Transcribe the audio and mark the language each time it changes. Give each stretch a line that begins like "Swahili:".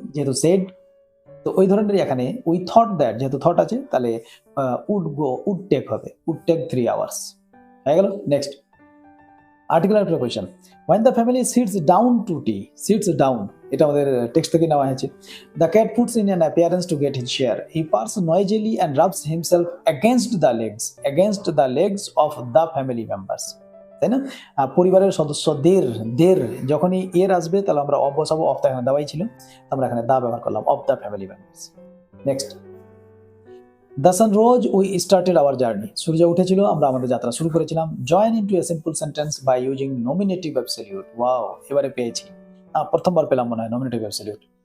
Bangla: যেহেতু সেড, তো ওই ধরনের এখানে উই থট দ্যাট, যেহেতু থট আছে, তাহলে উড গো, উড টেক হবে, উড টেক 3 আওয়ার্স। হয়ে গেল। Next, articular preposition,
English: when the family sits down to tea,
Bangla: sits down, এটা আমাদের টেক্সট থেকে নেওয়া হয়েছে।
English: The cat puts in an appearance to get his share. He purrs noisily and rubs himself against the legs of the family members,
Bangla: তাই না? পরিবারের সদস্যদের, দের যখনই এর আসবে তাহলে আমরা অফ বসাবো, অফ তো এখানে দেওয়াই ছিল, আমরা এখানে দা ব্যবহার করলাম,
English: Of the family members.
Bangla: Next,
English: the sun rose we started our journey,
Bangla: সূর্য উঠেছিল, আমরা আমাদের যাত্রা শুরু করেছিলাম।
English: Join into a simple sentence by using nominative absolute. Wow,
Bangla: এবারে পেয়েছি, প্রথমবার পেলাম মনে হয়
English: Nominative absolute.